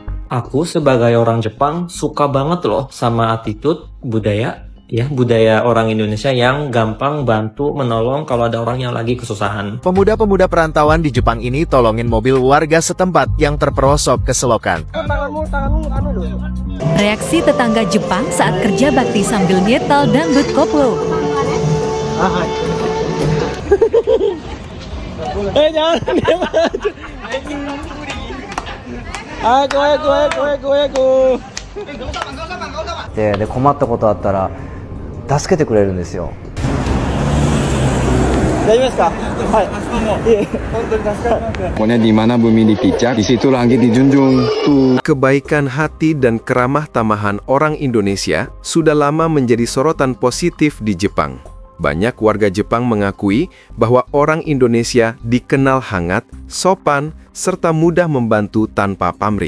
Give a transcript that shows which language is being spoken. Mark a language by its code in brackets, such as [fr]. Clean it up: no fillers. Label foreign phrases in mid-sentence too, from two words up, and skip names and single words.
[id] Aku sebagai orang Jepang suka banget loh sama attitude budaya orang Indonesia yang gampang bantu menolong kalau ada orang yang lagi kesusahan. Pemuda-pemuda perantauan di Jepang ini tolongin mobil warga setempat yang terperosok ke selokan. Reaksi tetangga Jepang saat kerja bakti sambil nyetel dangdut koplo. [ja] de 困ったことあったら助けてくれるんですよ。 [id] Pokoknya di mana bumi dipijak, di situ langit dijunjung. Kebaikan hati dan keramah tamahan orang Indonesia sudah lama menjadi sorotan positif di Jepang. Banyak warga Jepang mengakui bahwa orang Indonesia dikenal hangat, sopan, serta mudah membantu tanpa pamrih.